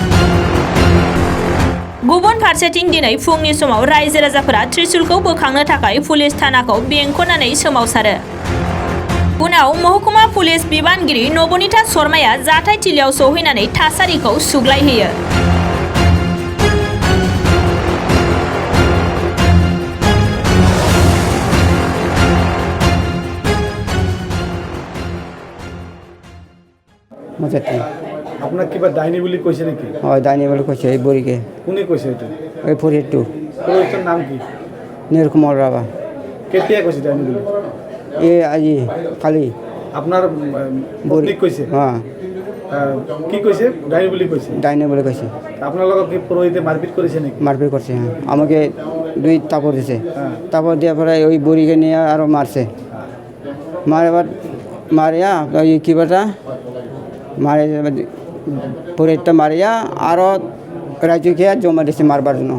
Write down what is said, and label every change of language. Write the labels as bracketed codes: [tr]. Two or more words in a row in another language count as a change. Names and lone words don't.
[brx] गुबुन फारसेथिं दिनै फुंनि समाव रायजो राजाफोरा त्रिशुलखौ बोखांनो थाखाय पुलिस थानाखौ बेंखननानै सोमावसारो। उनाव महकुमा पुलिस बिबानगिरि नबनीता शर्माया जाथाय थिलियाव सौहैनानै थासारिखौ सुग्लायहोयो। [as] আপোনাক কিবা ডাইনি বুলি কৈছে নেকি? হয়, ডাইনি বুলি কৈছে এই বুঢ়ীকে। কোনে কৈছে এইটো? এই পুৰহিতটো। পুৰোহিতৰ নাম কি? নীলকমল ৰাভা। কেতিয়া কৈছে ডাইনি বুলি? এই আজি কালি। আপোনাৰ পত্নীক কৈছে? অঁ। কি কৈছে? ডাইনি বুলি কৈছে? ডাইনি বুলি কৈছে। আপোনালোকক কি পুৰোহিতে মাৰপিট কৰিছে নেকি? [bn] মারপিট করছে, হ্যাঁ। আমাকে দুই তাপড় দিছে। তাপড় দেওয়ার পরে ওই বুড়িকে নিয়ে আরও মারছে। মারে এবার মারিয়া ওই কী বলটা মারে পুরোহিতটা মারিয়া আরও রাজুকে জমা দিচ্ছে মারবার জন্য।